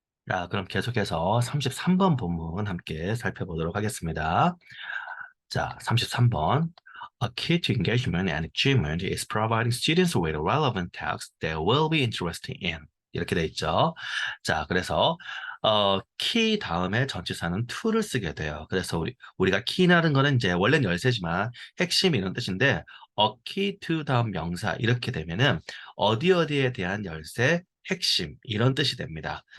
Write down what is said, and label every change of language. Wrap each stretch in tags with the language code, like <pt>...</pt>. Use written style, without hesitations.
<ko>자, 그럼 계속해서 33번 본문 함께 살펴보도록 하겠습니다. 자, 33번.</ko> <en>A key to engagement and achievement is providing students with relevant tasks they will be interested in.</en> <ko>이렇게 돼 있죠. 자, 그래서 키 다음에 전치사는 to를 쓰게 돼요. 그래서 우리가 키라는 거는 이제 원래는 열쇠지만 핵심 이런 뜻인데 a key to 다음 명사 이렇게 되면은 어디 어디에 대한 열쇠, 핵심 이런 뜻이 됩니다.</ko>